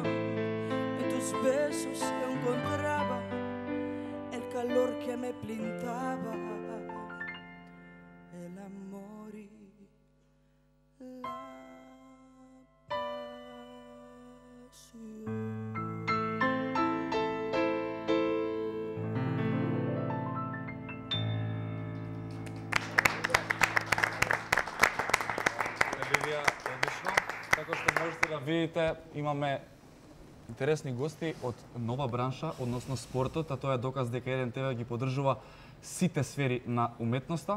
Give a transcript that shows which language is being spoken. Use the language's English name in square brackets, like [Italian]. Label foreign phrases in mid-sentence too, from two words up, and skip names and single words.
[Spanish] En tus besos yo encontraba el calor que me pintaba, el amor y la pasión. [Macedonian] Оливија, одлично. Како што можете да видите, имаме интересни гости од нова бранша, односно спортот, а тоа е доказ дека Еден ТВ ги поддржува сите сфери на уметноста.